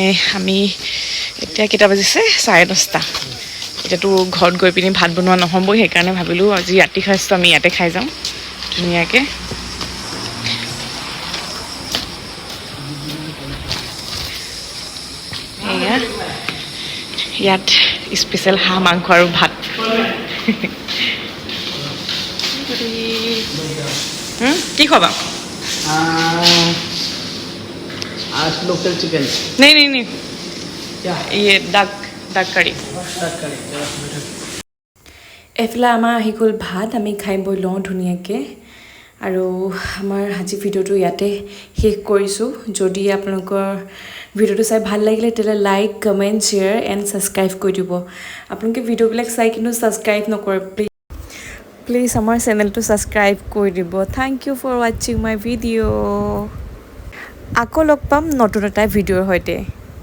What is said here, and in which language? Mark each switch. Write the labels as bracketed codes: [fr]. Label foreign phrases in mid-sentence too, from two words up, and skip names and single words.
[as] আমি এতিয়া কেইটা বাজিছে 10:30 এতিয়াতো ঘৰত গৈ পিনি ভাত বনোৱা নহ'বই সেইকাৰণে ভাবিলোঁ আজি ৰাতি সাঁজটো আমি ইয়াতে খাই যাওঁ ধুনীয়াকৈ এয়া ইয়াত স্পেচিয়েল হাঁহ মাংস আৰু ভাত কি খোৱাবা [hi] आज लोकल चिकन नहीं नहीं नहीं क्या ये [en] duck curry [hi] स्टार्ट करें [as] এফালে আমাৰ আহি গ'ল ভাত আমি খাই বৈ লওঁ ধুনীয়াকৈ আৰু আমাৰ আজি ভিডিঅ'টো ইয়াতে শেষ কৰিছোঁ যদি আপোনালোকৰ ভিডিঅ'টো চাই ভাল লাগিলে তেতিয়াহ'লে [en] like comment share and subscribe [as] কৰি দিব আপোনালোকে ভিডিঅ'বিলাক চাই কিন্তু ছাবস্ক্ৰাইব নকৰে প্লিজ আমাৰ চেনেলটো ছাবস্ক্ৰাইব কৰি দিব [en] thank you for watching my video' [as] আকৌ লগ পাম নতুন এটা ভিডিঅ'ৰ সৈতে